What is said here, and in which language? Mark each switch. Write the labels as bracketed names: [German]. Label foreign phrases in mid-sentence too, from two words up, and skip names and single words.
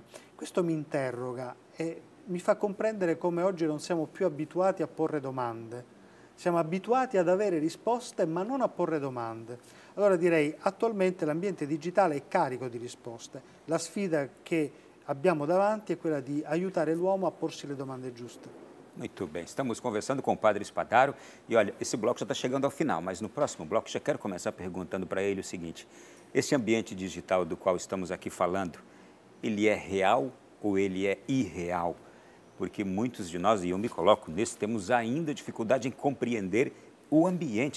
[Italian] Questo mi interroga e mi fa comprendere come oggi non siamo più abituati a porre domande. Siamo abituati ad avere risposte ma non a porre domande. Allora direi attualmente l'ambiente digitale è carico di risposte. La sfida che abbiamo davanti è quella di aiutare l'uomo a porsi le domande giuste. [Portuguese] Muito bem, estamos conversando com o Padre Spadaro e olha, esse bloco já está chegando ao final, mas no próximo bloco já quero começar perguntando para ele o seguinte, esse ambiente digital do qual estamos aqui falando, ele é real ou ele é irreal? Porque muitos de nós, e eu me coloco nisso, temos ainda dificuldade em compreender o ambiente digital.